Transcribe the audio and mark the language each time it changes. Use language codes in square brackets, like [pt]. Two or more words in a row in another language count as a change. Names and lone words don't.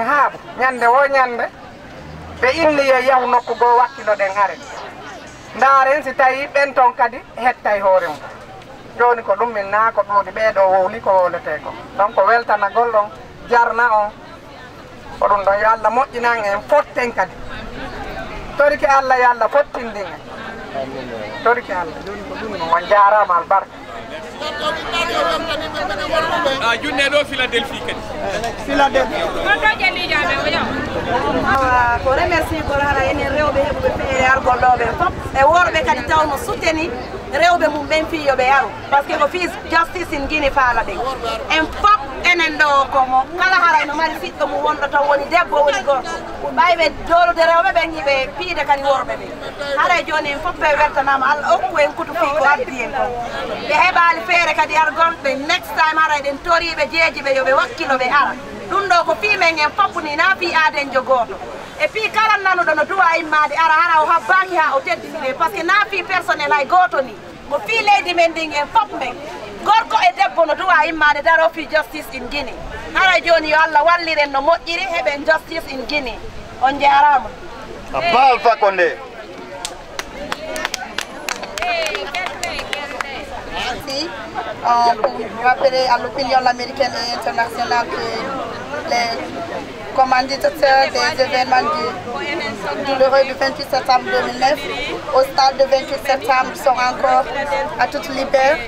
[ff] haabu nyande wo nyande be inni ye yaw nokku go wakkilo den are ndaren si tawi ben ton kadi hettay hoore mum joni ko ɗum min na ko ɗuuɗi ɓeeɗo wowli ko wolete ko donc ko weltanagol ɗon jarna on ko ɗum ɗon yo Allah moƴƴinan en fotten kadi toriki Allah yo Allah fottindin en toriki Allah joni ko ɗum on jarama albarka junne ɗo Philadelphie kadi Philadelphie ko remercie gol hara enen rewɓe heɓuɓe feere argol ɗo ɓe fof e worɓe kadi tawno souteni rewɓe mum ɓen fiyoɓe yaru [fr] par ce que [ff] ko fils [fr] justice in Guinée [ff] faala ɗen en fof enen ɗo komo kala haray no mari fiɗɗo mum wonɗo taw woni debbo woni gorko ɓayɓe dolude rewɓe ɓen yiɓe piide kadi worɓe ɓe haray joni en fof ɓe weltanama Allah hokku en kutu fi ko addi en kon ɓe heɓali feere kadi argol ɓe [en] next time [ff] haray ɗen toriɓe jeeji ɓe yoɓe wakkilo ɓe ara ɗum ɗo ko fimen en fof ni na fi aadenjo goto [fr] et puis [ff] kala nanuɗo no duwa immade ara hara o habbaki ha o teddinire [fr] par ce que [ff] na fi personnel hay goto ni mo fi leydi men ndin en fof men gorko e debbo no duwa immade daro fi [fr] justice in Guinée [ff] haray joni yo Allah walliren no moƴƴiri heɓen [fr] justice in Guinée [ff] on jarama Abba Fakonde. [fr] Merci pour rappeler à l'opinion américaine et internationale que les commanditeurs des événements douloureux du 28 septembre 2009 au stade de 28 septembre sont encore à toute liberté.